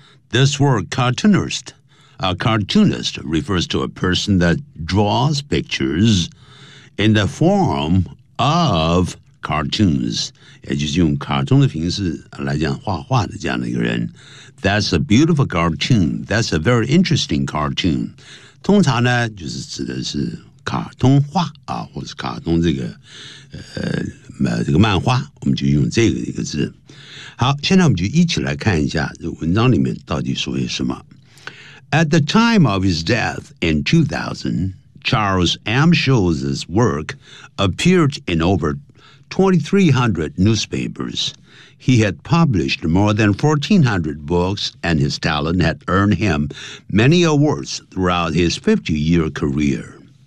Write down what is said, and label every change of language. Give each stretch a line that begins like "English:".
English: This word cartoonist, a cartoonist refers to a person that draws pictures in the form of cartoons.
Chinese: 也就是用卡通的形式来讲画画的这样的一个人。
English: That's a beautiful cartoon. That's a very interesting cartoon.
Chinese: 通常呢就是指的是卡通画啊，或者是卡通这个这个漫画，我们就用这个一个字。好，现在我们就一起来看一下这文章里面到底说些什么。
English: At the time of his death in 2000, Charles M. Schulz's work appeared in over 2,300 newspapers. He had published more than 1,400 books, and his talent had earned him many awards throughout his 50-year career.